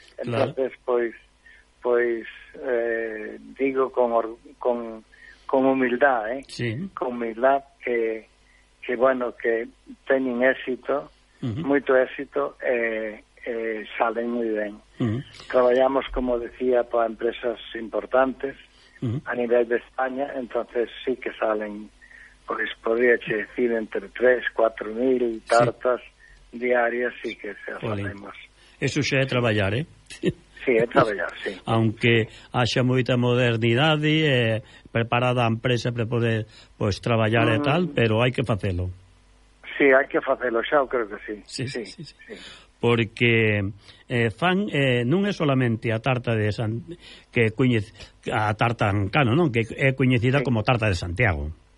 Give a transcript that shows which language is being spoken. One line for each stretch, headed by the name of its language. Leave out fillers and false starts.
Spanish: Entonces, claro, pois, digo con humildad, sí,
Galician: con humildad que bueno, que teñen éxito, moito éxito, salen moi ben. Traballamos,
Spanish: como decía, para empresas importantes a nivel de España, entonces sí que salen, pois podría decir, entre 3,000-4,000 tartas diarias, sí que se hacemos.
Galician: Eso xa é traballar, Sí, é traballar, sí. Aunque haxa moita modernidade, preparada a empresa para poder pues, traballar e tal, pero hai que facelo. Sí, hai que facelo, xa, eu creo que sí. Porque fan, non é solamente a tarta de que coñece, a tarta ancano, non? Que é coñecida como tarta de Santiago.